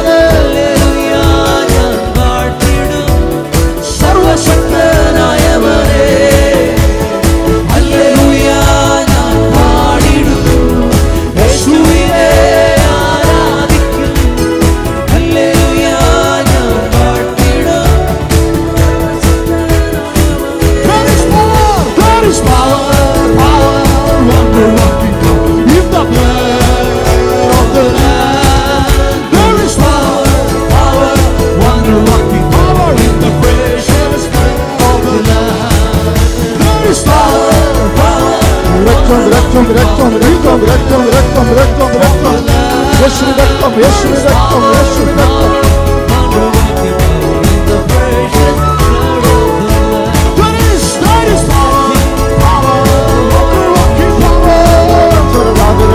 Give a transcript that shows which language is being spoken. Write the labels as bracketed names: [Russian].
[Malayalam] Hallelujah ഞാൻ പാടിടും സർവശക്തനായവനെ hallelujah ഞാൻ പാടിടും യേശുവിനെ ആരാധിക്കും ഹല്ലേലൂയ ഞാൻ പാടിടും [English] There is power, power, wonder-working power in the blood of the Lamb. There is power, power, wonder-working power in the precious blood of the Lamb. There is power, power, [Malayalam] രക്തം, രക്തം, രക്തം, രക്തം, രക്തം, രക്തം, രക്തം, രക്തം. യേശുവിന്റെ രക്തം, യേശുവിന്റെ രക്തം, യേശുവിന്റെ രക്തം. [English] wonder-working power in the precious blood of the Lamb. There is power, power, wonder-working power.